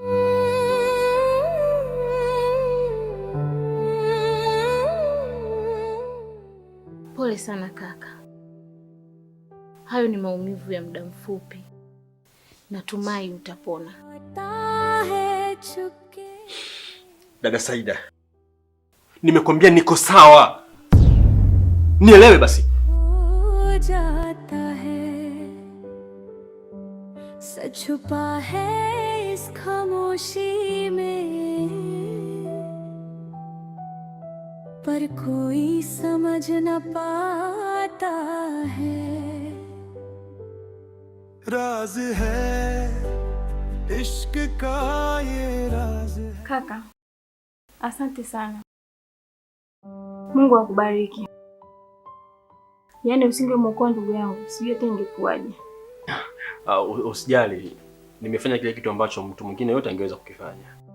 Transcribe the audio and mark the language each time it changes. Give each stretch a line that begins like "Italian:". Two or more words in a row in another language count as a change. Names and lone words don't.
Swahili: Pole sana kaka. Hayo ni maumivu ya muda mfupi. Natumai utapona. Dada Saida, nimekwambia niko sawa. Nielewe basi.
Hindi: जाता है सच छुपा है इस खामोशी में, पर कोई समझ न पाता है। राज है इश्क का ये राज है।
Swahili: Kaka, asante sana. Mungu akubariki. Yaani usingemwokoa ndugu yangu, sijui hata ingekuwaje. Usijali. Nimefanya kile kitu ambacho mtu mwingine yote angeweza kukifanya.